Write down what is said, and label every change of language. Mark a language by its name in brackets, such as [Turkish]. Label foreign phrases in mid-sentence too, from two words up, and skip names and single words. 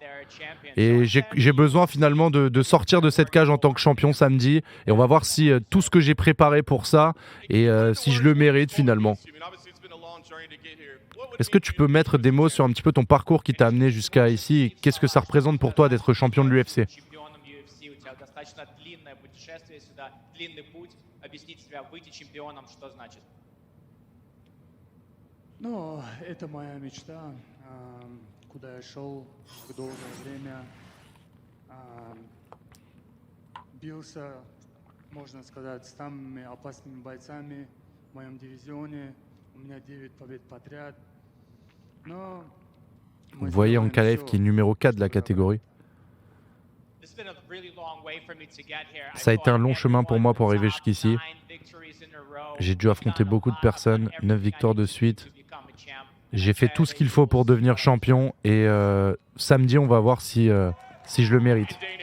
[French] Et j'ai besoin finalement de sortir de cette cage en tant que champion samedi. Et on va voir si tout ce que j'ai préparé pour ça, et si je le mérite finalement. Est-ce que tu peux mettre des mots sur un petit peu ton parcours qui t'a amené jusqu'à ici et qu'est-ce que ça représente pour toi d'être champion de l'UFC? [Russian] Это моя мечта, куда я шел долгое время, бился, можно сказать, с самыми опасными бойцами в моем дивизионе. У меня 9 побед подряд. [French] Vous voyez Ankalaev qui est numéro 4 de la catégorie. Ça a été un long chemin pour moi pour arriver jusqu'ici. J'ai dû affronter beaucoup de personnes, 9 victoires de suite. J'ai fait tout ce qu'il faut pour devenir champion et samedi, on va voir si je le mérite.